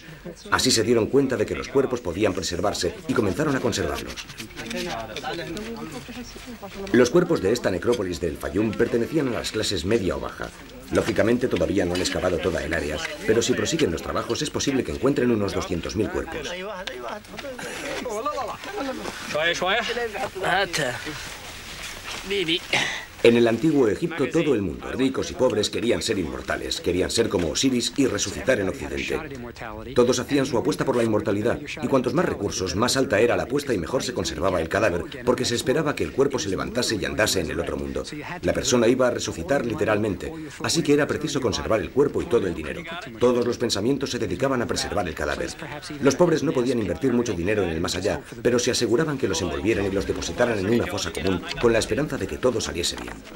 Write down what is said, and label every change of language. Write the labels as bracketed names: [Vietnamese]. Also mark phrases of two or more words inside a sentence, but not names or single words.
[Spanish] Así se dieron cuenta de que los cuerpos podían preservarse y comenzaron a conservarlos. Los cuerpos de esta necrópolis del Fayum pertenecían a las clases media o baja. Lógicamente todavía no han excavado toda el área, pero si prosiguen los trabajos es posible que encuentren unos 200.000 cuerpos. [Arabic] شوية شوية هات بيبي [Spanish] En el antiguo Egipto todo el mundo, ricos y pobres, querían ser inmortales, querían ser como Osiris y resucitar en Occidente. Todos hacían su apuesta por la inmortalidad, y cuantos más recursos, más alta era la apuesta y mejor se conservaba el cadáver, porque se esperaba que el cuerpo se levantase y andase en el otro mundo. La persona iba a resucitar literalmente, así que era preciso conservar el cuerpo y todo el dinero. Todos los pensamientos se dedicaban a preservar el cadáver. Los pobres no podían invertir mucho dinero en el más allá, pero se aseguraban que los envolvieran y los depositaran en una fosa común, con la esperanza de que todo saliese bien.